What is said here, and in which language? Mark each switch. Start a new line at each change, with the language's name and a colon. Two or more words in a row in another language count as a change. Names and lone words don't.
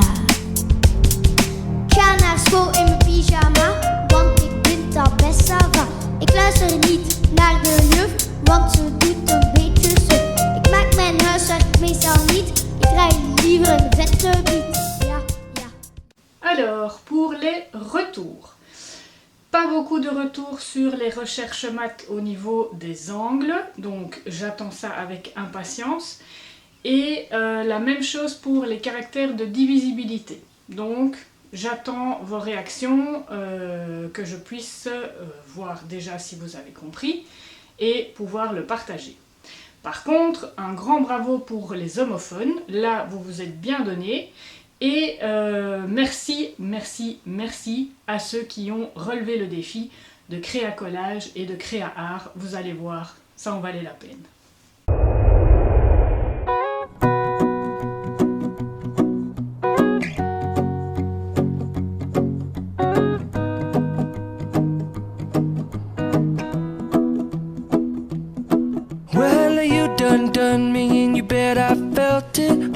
Dutch: Ik ga naar school in mijn pyjama, want ik vind dat best sava. Ik luister niet naar de juf, want ze doet een beetje suf. Ik maak mijn huiswerk meestal niet. Ik draai liever een vette beat. Ja, ja.
French: Alors, pour les retours. Pas beaucoup de retours sur les recherches maths au niveau des angles, donc j'attends ça avec impatience. Et la même chose pour les caractères de divisibilité. Donc j'attends vos réactions, que je puisse voir déjà si vous avez compris et pouvoir le partager. Par contre, un grand bravo pour les homophones, là vous vous êtes bien donnés. Et merci, merci, merci à ceux qui ont relevé le défi de créa collage et de créa art. Vous allez voir, ça en valait la peine.
English: Well, you done me and you bet I felt it.